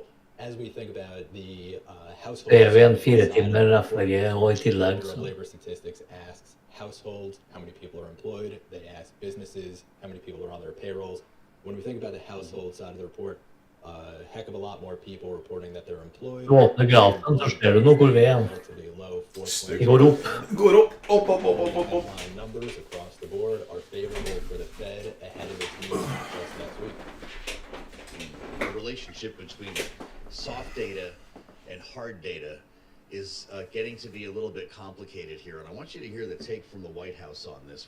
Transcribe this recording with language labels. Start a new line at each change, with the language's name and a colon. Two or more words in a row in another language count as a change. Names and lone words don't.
English: As we think about the household labor statistics asks households how many people are employed. They ask businesses how many people are on their payrolls. When we think about the household side of the report, a heck of a lot more people reporting that they're employed.
Norwegian: Nå ser du, nå går vi igjen. Det går opp.
English: Headline numbers across the board are favorable for the Fed ahead of its meeting just next week. The relationship between soft data and hard data is getting to be a little bit complicated here, and I want you to hear the take from the White House on this.